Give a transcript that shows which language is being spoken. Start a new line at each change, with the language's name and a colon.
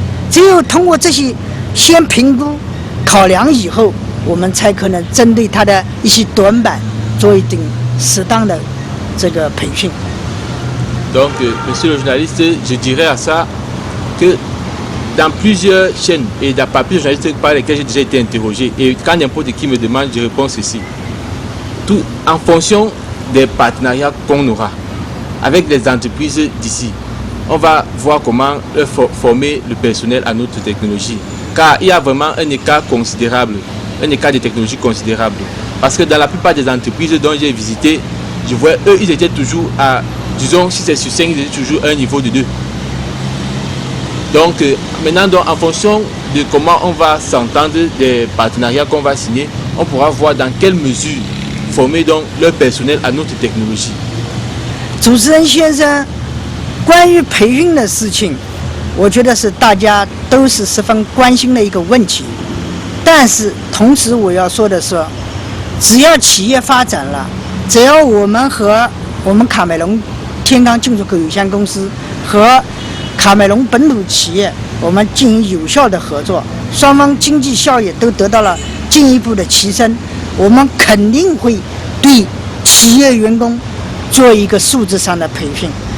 Chinese: 只有通过这些先评估、考量以后，我们才可能针对他的一些短板做一定适当的这个培训。
French: Donc, monsieur le journaliste, je dirais à ça que dans plusieurs chaînes et dans pas plusieurs journalistes par lesquels j'ai déjà été interrogé, et quand n'importe qui me demande, je réponds ceci. Tout en fonction des partenariats qu'on aura avec les entreprises d'ici, on va voir comment former le personnel à notre technologie. Car il y a vraiment un écart considérable, un écart de technologie considérable. Parce que dans la plupart des entreprises dont j'ai visité, je vois eux, ils étaient toujours à, disons, si c'est sur 5, ils étaient toujours à un niveau de 2. Donc maintenant, en fonction de comment on va s'entendre, des partenariats qu'on va signer, on pourra voir dans quelle mesure former donc leur personnel à notre technologie.
Chinese: 主持人先生，关于培训的事情，我觉得是大家都是十分关心的一个问题。但是同时我要说的是，只要企业发展了，只要我们和我们卡梅隆天罡进出口有限公司和卡梅隆本土企业我们进行有效的合作，双方经济效益都得到了进一步的提升，我们肯定会对企业员工做一个素质上的培训。